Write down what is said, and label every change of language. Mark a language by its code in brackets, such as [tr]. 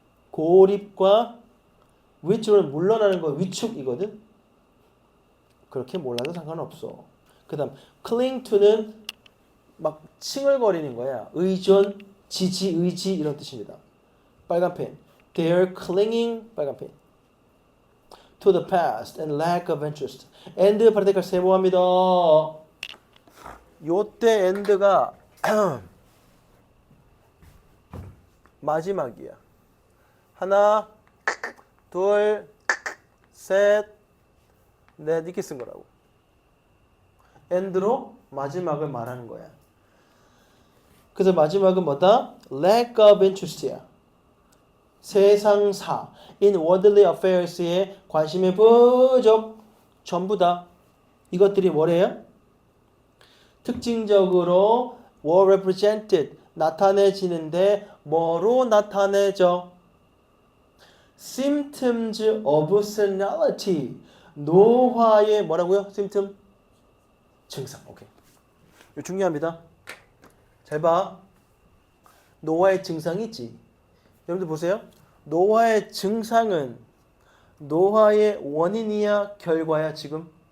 [ko] 고립과 withdrawal 물러나는 거 위축이거든. 그렇게 몰라도 상관없어. 그 다음 cling to는 막 칭얼거리는 거야. 의존, 지지, 의지 이런 뜻입니다. 빨간펜. [en] They are clinging [ko] 빨간펜. [en] to the past and lack of interest. [ko] and 파란 색깔 세모합니다. 요때 and가 마지막이야. 하나, 둘, 셋, 넷 이렇게 쓴 거라고. and로 마지막을 말하는 거야. 그래서 마지막은 뭐다? lack of interest야. 세상사 [en] in worldly affairs [ko] 에 관심의 부족 전부 다 이것들이 뭐래요? 특징적으로 [en] were represented [ko] 나타내지는데 뭐로 나타내죠? [en] symptoms of senility [ko] 노화의 뭐라고요? symptom? 증상. 오케이. 이거 중요합니다. 잘 봐. 노화의 증상이 있지. 여러분들 보세요. 노화의 증상은 노화의 원인이야 결과야 지금?